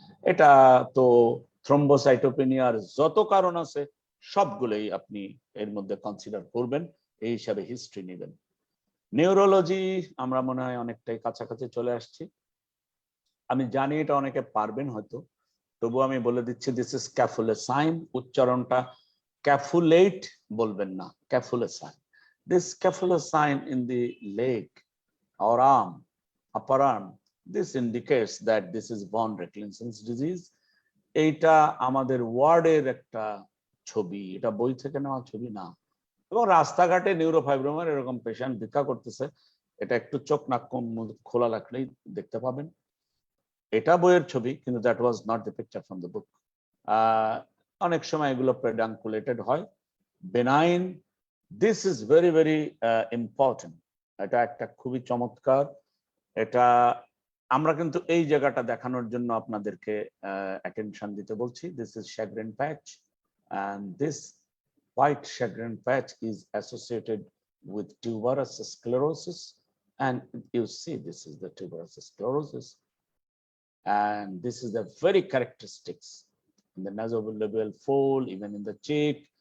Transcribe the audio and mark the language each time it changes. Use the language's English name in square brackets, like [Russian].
[Bangla] এটা তো থ্রম্বোসাইটোপেনিয়ার যত কারণ আছে সবগুলোই আপনি এর মধ্যে কনসিডার করবেন, এই হিসাবে হিস্ট্রি নেবেন। নিউরোলজি আমরা মনে হয় অনেকটাই কাছাকাছি চলে আসছি। আমি জানি এটা অনেকে পারবেন হয়তো, তবু আমি বলে দিচ্ছি, [English] This is cafe au lait sign. [Bangla] উচ্চারণটা ক্যাফুলেট বলবেন না, ক্যাফুলেসাইন। [English] This cafe au lait sign in the leg or arm, upper arm, this indicates that this is von Recklinsen's disease. [Bangla] এইটা আমাদের ওয়ার্ডের একটা ছবি, এটা বই থেকে নেওয়া ছবি না। এবং রাস্তাঘাটে নিউরোফাইব্রোমার এরকম পেশেন্ট ভিক্ষা করতেছে, এটা একটু চোখ নাক খোলা রাখলেই দেখতে পাবেন। এটা বইয়ের ছবি, কিন্তু [English] That was not the picture from the book. [Bangla] অনেক সময় এগুলো প্রেডাঙ্কুলেটেড হয়, benign. [English] This is very very important. [Bangla] এটা একটা খুবই চমৎকার, এটা আমরা কিন্তু এই জায়গাটা দেখানোর জন্য আপনাদেরকে অ্যাটেনশন দিতে বলছি। [English] This is Sjogren patch, and this white Sjogren patch is associated with tuberous sclerosis, and you see this is the tuberous sclerosis, and this is the very characteristics in the nasolabial fold, even in the cheek.